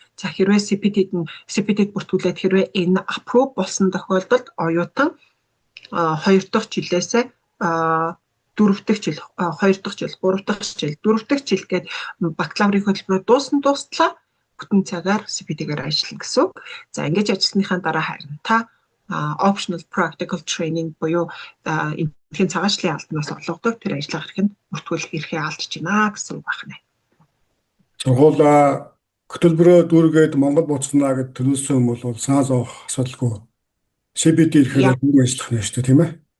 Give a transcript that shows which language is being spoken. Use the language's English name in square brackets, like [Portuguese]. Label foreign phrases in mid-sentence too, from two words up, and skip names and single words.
[Mongolian] За хэрвээ CPT-д бүртгүүлээд хэрвээ энэ approve болсон тохиолдолд оюутан 2 дахь жилээсээ 4 дахь жил, 2 дахь жил, 3 дахь жил, 4 дахь жил гээд бакалаврын хөтөлбөрөөр дуустлаа бүтэн цагаар CPT-гээр ажиллана гэсэн үг. За ингэж ажилласныхаа дараа харин та [English] optional practical training [Mongolian] буюу эндхийн цагаачлалын албанаас олгодог тэр ажиллах хэрэг нь бүртгүүлэх эрхээ алдж байна гэсэн үг байна. Сургуулаа хөтөлбөрөө дүүргээд Монгол буцнаа гэд төлөвлөсөн юм бол санаа зовох асуудалгүй. CPT ирэхээр хүн ажиллах нь шүү дээ, тийм ээ?